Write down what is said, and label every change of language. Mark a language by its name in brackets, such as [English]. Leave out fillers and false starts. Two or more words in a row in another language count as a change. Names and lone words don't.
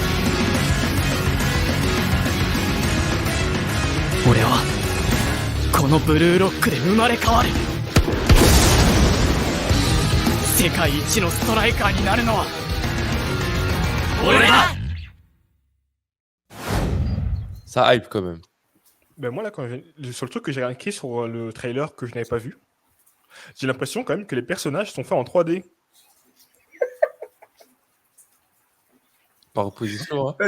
[Japanese] 俺はこのブルーロックで生まれ変わる。世界一のストライカーになるのは俺だ。 [French] Ça hype quand même. Ben moi, là, sur le truc que j'ai remarqué sur le trailer que je n'avais pas vu, j'ai l'impression quand même que les personnages sont faits en 3D. Par opposition, hein.